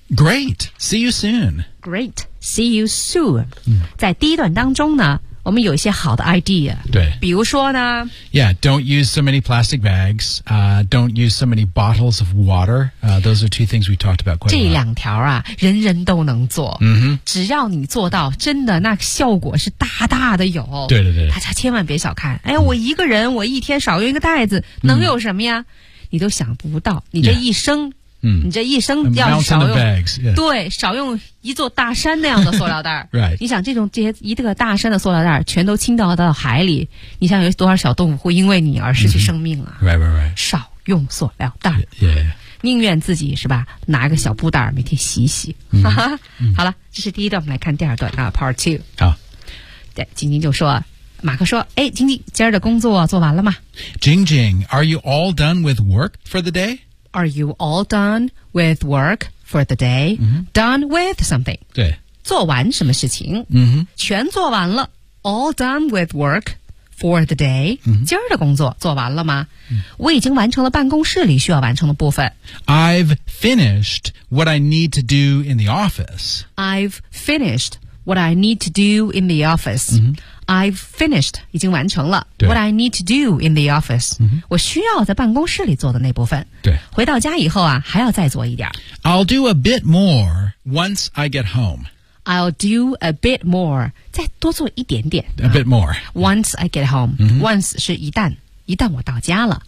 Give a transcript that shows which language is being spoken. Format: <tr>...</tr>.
<en>Great, see you soon. Great, see you soon、 mm.</en> <zh>在第一段当中呢，我们有一些好的 idea, 对，比如说呢</zh> <en>，Yeah, don't use so many plastic bags. Don't use so many bottles of water. Those are two things we talked about quite a lot.</en> <zh>这两条啊，人人都能做。嗯哼，只要你做到，真的那效果是大大的有。对对对，大家千万别小看。哎呀，我一个人，我一天少用一个袋子，能有什么呀？你都想不到，你这一生。 Yeah. 你这一生要少用</zh> <en>bags,、yeah.</en> <zh>对，少用一座大山那样的塑料袋儿。 right. 你想这些一个大山的塑料袋儿全都倾倒到海里，你想有多少小动物会因为你而失去生命啊、 mm-hmm. right, right, right. 少用塑料袋儿、 yeah, yeah, yeah. 宁愿自己是吧拿个小布袋儿每天洗洗、 mm-hmm. 好了，这是第一段，我们来看第二段啊</zh> <en>part two。</en> <zh>好，对，晶晶就说，马克说，哎，晶晶今儿的工作做完了吗？</zh> <en>晶晶 are you all done with work for the day Are you all done with work for the day?、 Mm-hmm. Done with something.</en> <zh>对，做完什么事情、 mm-hmm. 全做完了。</zh> <en>All done with work for the day.、 Mm-hmm.</en> <zh>今儿的工作做完了吗、 mm-hmm. 我已经完成了办公室里需要完成的部分。</zh> <en>I've finished what I need to do in the office. I've finished what I need to do in the office.、 Mm-hmm. I've finished</en> <zh>已经完成了。对。</zh> <en>What I need to do in the office.、 Mm-hmm.</en> <zh>我需要在办公室里做的那部分。对，回到家以后啊，还要再做一点。</zh> <en>I'll do a bit more once I get home. I'll do a bit more.</en> <zh>再多做一点点。</zh> <en>A bit more. Once I get home.、 Mm-hmm.</en> <zh>Once 是一旦。一旦我到家了，</zh>